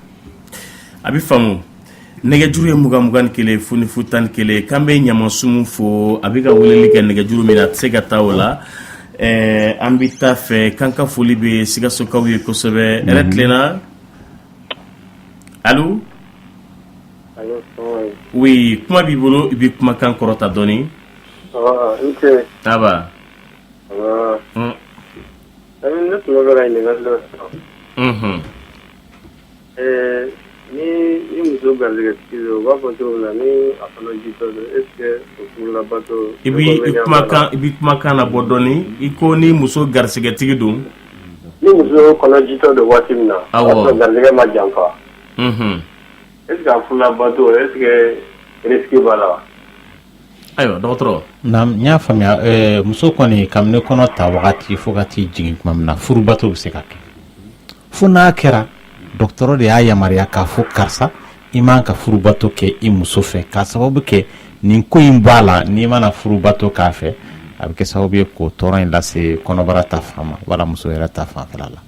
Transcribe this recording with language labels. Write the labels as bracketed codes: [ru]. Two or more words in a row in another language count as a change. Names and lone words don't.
[bm] a bɛ faamu nɛgɛjuru ye 20 ni 1 fo ni 10 ni 1 k'an bɛ ɲamasumu fo a bɛ ka weleli kɛ nɛgɛjuru min na a tɛ se ka taa o la an bɛ taa fɛ k'an ka foli bɛ Sikasokaw ye kosɛbɛ yɛrɛ tilenna allo oui kuma b'i bolo i bɛ kumakan kɔrɔta dɔɔni aba ne tun bɛ fɛ ka ɲininkali dɔ sɔrɔ ni muso garisɛgɛ tigi don u b'a fɔ cogo min na ni a fana jitɔ don [fr] est ce que [bm] o furulabato i bi kumakan na bɔ dɔɔni i ko ni muso garisɛgɛ tigi don ni muso kɔnɔ jitɔ don waati min na a sɔrɔ garisɛgɛ ma janfa [fr] est ce que [bm] a furulabato [fr] est ce que risque [bm] b'a la wa ayiwa dɔgɔtɔrɔ n y'a faamuya muso kɔni kabini kɔnɔ ta wagati fo ka t'i jigin tuma min na furubato bɛ se ka kɛ fo n'a kɛra dɔgɔtɔrɔ de y'a yamaruya k'a fɔ karisa i man ka furubato kɛ i muso fɛ k'a sababu kɛ nin ko in b'a la n'i mana furubato k'a fɛ a bɛ kɛ sababu ye k'o tɔɔrɔ in lase kɔnɔbara ta fan ma wala muso yɛrɛ ta fanfɛla la.